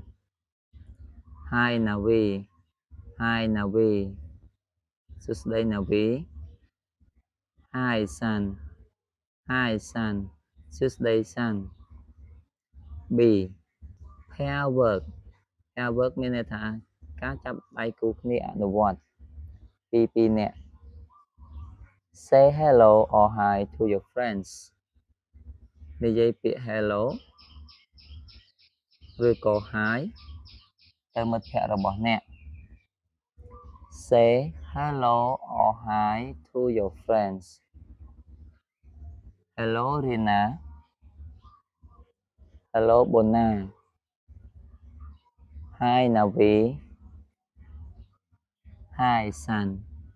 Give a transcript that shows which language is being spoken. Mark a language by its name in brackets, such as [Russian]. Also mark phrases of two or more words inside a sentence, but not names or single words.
[English] Hi Navi Hi Navi សួស្ដី Navi Hi Sun Hi Sun សួស្ដី Sun B Pair work Pair work [Khmer] មានន័យថាការចាប់ដៃគូគ្នាអនុវត្តពីរនាក់ [English] Say hello or hi to your friends [Khmer] និយាយពាក្យ hello ឬក៏ hi ទៅមិត្តភក្តិរបស់អ្នក [English] Say hello or hi to your friends Hello Rina Hello Bona Hi Navi Hi Sun